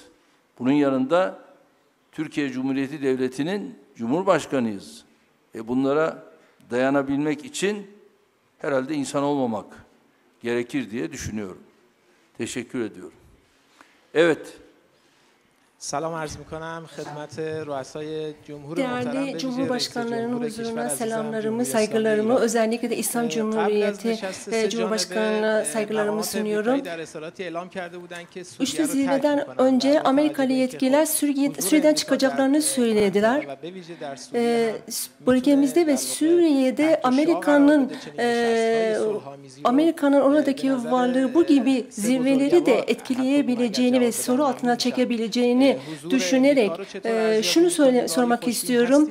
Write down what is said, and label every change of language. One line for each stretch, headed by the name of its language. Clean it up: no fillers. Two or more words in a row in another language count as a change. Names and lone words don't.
Turkish: Bunun yanında Türkiye Cumhuriyeti Devleti'nin Cumhurbaşkanıyız. Bunlara dayanabilmek için herhalde insan olmamak gerekir diye düşünüyorum. Teşekkür ediyorum. Evet.
Persian: سلام عرض میکنم خدمت رؤسای جمهور
Turkish: Değerli Cumhurbaşkanlarının huzuruna selamlarımı, saygılarımı, özellikle de İslam Cumhuriyeti Cumhurbaşkanı'na saygılarımı sunuyorum. Üçlü zirveden önce Amerikalı yetkililer Suriye'den çıkacaklarını söylediler. Bölgemizde ve Suriye'de Amerika'nın oradaki varlığı bu gibi zirveleri de etkileyebileceğini ve soru altına çekebileceğini düşünerek şunu sormak istiyorum.